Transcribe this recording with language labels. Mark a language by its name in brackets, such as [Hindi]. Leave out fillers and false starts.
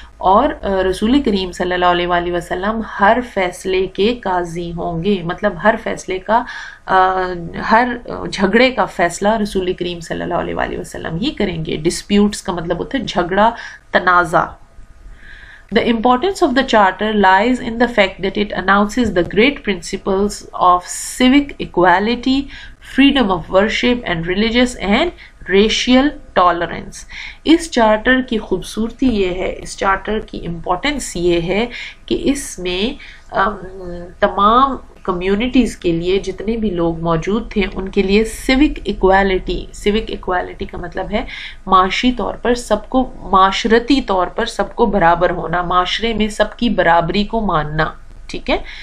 [Urdu] اور رسول کریم صلی اللہ علیہ وآلہ وسلم ہر فیصلے کے قاضی ہوں گے, مطلب ہر فیصلے کا ہر جھگڑے کا فیصلہ رسول کریم صلی اللہ علیہ وآلہ وسلم ہی کریں گے. ڈسپیوٹس کا مطلب ہوتا ہے جھگڑا, تنازع. [English] The importance of the charter lies in the fact that it announces the great principles of civic equality, freedom of worship and religious and racial tolerance. [Urdu] اس charter کی خوبصورتی یہ ہے, اس چارٹر کی امپورٹنس یہ ہے کہ اس میں تمام کمیونٹیز کے لیے جتنے بھی لوگ موجود تھے ان کے لیے سیوک ایکوالٹی کا مطلب ہے معاشی طور پر سب کو, معاشرتی طور پر سب کو برابر ہونا, معاشرے میں سب کی برابری کو ماننا, ٹھیک ہے.